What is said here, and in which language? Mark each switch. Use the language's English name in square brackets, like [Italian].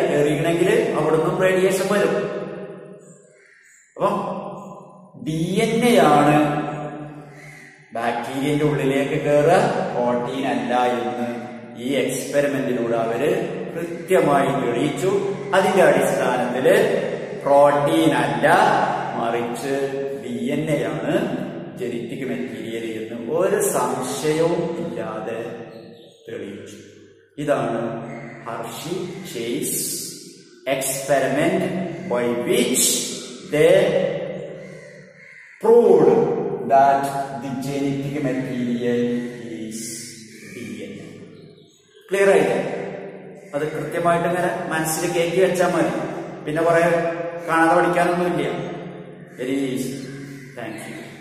[Malayalam] കയറിയില്ലെങ്കിൽ അവിടുന്ന് റേഡിയേഷൻ വരും. അപ്പം DNA ആണ് ബാക്ടീരിയന്റെ ഉള്ളിലേക്ക് കയറുക, പ്രോട്ടീൻ അല്ല എന്ന് ഈ എക്സ്പെരിമെന്റിലൂടെ അവര് കൃത്യമായി തെളിയിച്ചു. അതിന്റെ അടിസ്ഥാനത്തില് പ്രോട്ടീൻ അല്ല മറിച്ച് DNA ആണ് ജനറ്റിക് മെറ്റീരിയൽ എന്ന് ഒരു സംശയവും ഇല്ലാതെ തെളിയിച്ചു. [English] ഇതാണ് Hershey Chase experiment by which they proved that the genetic material is DNA. [Malayalam] Clear ആയില്ലേ? അത് കൃത്യമായിട്ട് ഇങ്ങനെ മനസ്സിൽ കയറ്റി വെച്ചാൽ മതി. പിന്നെ കുറെ കാണാതെ പഠിക്കാനൊന്നുമില്ല. [English] Very easy. Thank you.